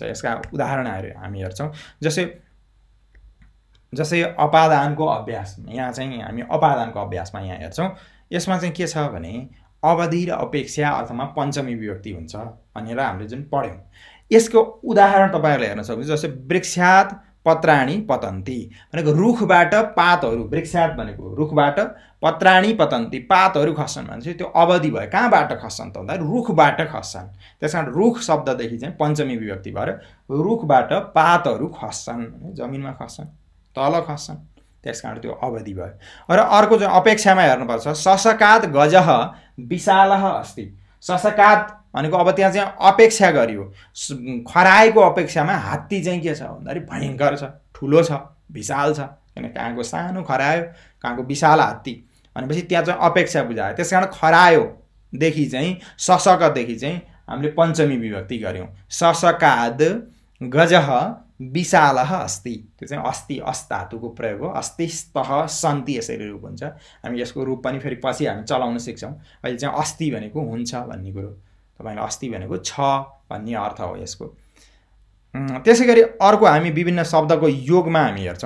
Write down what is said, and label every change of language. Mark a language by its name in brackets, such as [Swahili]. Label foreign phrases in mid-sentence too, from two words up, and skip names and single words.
[Nepali] यसका उदाहरणहरु हामी हेर्छौं। जसै अपादानको अभ्यास, यहाँ चाहिँ हामी अपादानको अभ्यासमा यहाँ हेर्छौं। यसमा चाहिँ के छ भने अवधि र अपेक्षा अर्थमा पञ्चमी विभक्ति हुन्छ भनेर हामीले जुन पढ्यौं। यसको उदाहरण तपाईहरुले हेर्न सक्नुहुन्छ। जस्तै [Sanskrit] वृक्षात् पत्राणि पतन्ति [Nepali] भनेको रुखबाट पातहरु, वृक्षात् भनेको रुखबाट, [Sanskrit] पत्राणि पतन्ति [Nepali] पातहरु खस्छन् भनेपछि त्यो अवधि भयो। कहाँबाट खस्छन् त भन्दा रुखबाट खस्छन्। त्यसकारण रुख शब्ददेखि चाहिँ पञ्चमी विभक्ति भएर रुखबाट पातहरु खस्छन्, जमिनमा खस्छन्, तल खस्छन्, त्यसकारण त्यो अवधि भयो। र अर्को चाहिँ अपेक्षामा हेर्नुपर्छ। [Sanskrit] शशकात् गजः विशालः अस्ति। [Nepali] शशकात् भनेको अब त्यहाँ चाहिँ अपेक्षा गरियो, खराएको अपेक्षामा हात्ती चाहिँ के छ भन्दाखेरि भयंकर छ, ठुलो छ, विशाल छ। किन कहाँको सानो खरायो, कहाँको विशाल हात्ती भनेपछि त्यहाँ चाहिँ अपेक्षा बुझायो। त्यसकारण खरायोदेखि चाहिँ शशकदेखि चाहिँ हामीले पञ्चमी विभक्ति गर्यौं। [Sanskrit] शशकाद् गजः विशालः अस्ति। [Nepali] त्यो चाहिँ अस्ति, अस् धातुको प्रयोग हो। [Sanskrit] अस्तिस्तः सन्ति [Nepali] यसरी रूप हुन्छ। हामी यसको रूप पनि फेरि पछि हामी चलाउन सिक्छौं। अहिले चाहिँ अस्ति भनेको हुन्छ भन्ने कुरो, तपाईले अस्ति भनेको छ भन्ने अर्थ हो यसको। त्यसैगरी अर्को हामी विभिन्न शब्दको योगमा हामी हेर्छौं।